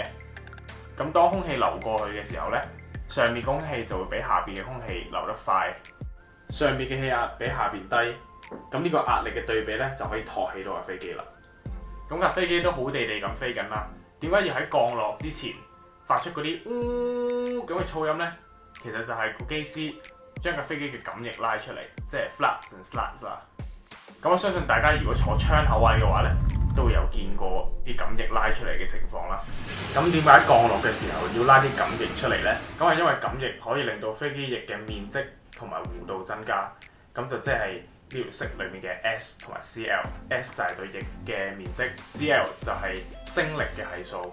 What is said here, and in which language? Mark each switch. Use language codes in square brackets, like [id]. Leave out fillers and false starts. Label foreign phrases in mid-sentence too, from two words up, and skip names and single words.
[yue] 咁當空氣流過去嘅時候呢，上面空氣就會比下邊嘅空氣流得快，上邊嘅氣壓比下邊低，咁呢個壓力嘅對比呢，就可以托起到架飛機啦。咁架飛機都好地地咁飛緊啦，點解要喺降落之前發出嗰啲咁嘅噪音呢？其實就係個機師將架飛機嘅感翼拉出嚟，即係 [en] flaps and slats [yue] 啦。咁我相信大家如果坐窗口位嘅話呢，都會有見過啲感翼拉出嚟嘅情況啦。咁點解喺降落嘅時候要拉啲感翼出嚟呢？咁係因為感翼可以令到飛機翼嘅面積同埋弧度增加，咁就即係呢條式裏面嘅 S 同埋 CL。S 就係對翼嘅面積 ，CL 就係升力嘅係數。